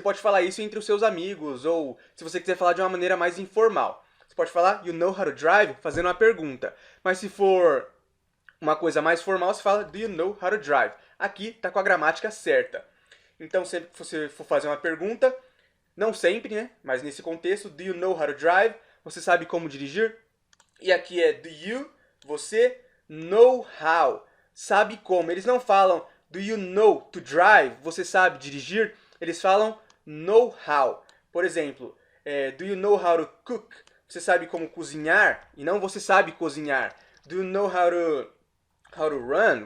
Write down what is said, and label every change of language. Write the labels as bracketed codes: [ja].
[pt] Você pode falar isso entre os seus amigos ou se você quiser falar de uma maneira mais informal. Você pode falar [en] you know how to drive [pt] fazendo uma pergunta. Mas se for uma coisa mais formal, você fala [en] do you know how to drive. [pt] Aqui está com a gramática certa. Então, sempre que você for fazer uma pergunta, não sempre, né? Mas nesse contexto, [en] do you know how to drive? [pt] Você sabe como dirigir? E aqui é [en] do you, [pt] você, [en] know how, [pt] sabe como. Eles não falam [en] do you know to drive, [pt] você sabe dirigir. Eles falam [en] know how. [pt] Por exemplo, [en] do you know how to cook? [pt] Você sabe como cozinhar e não você sabe cozinhar. [en] Do you know how to run?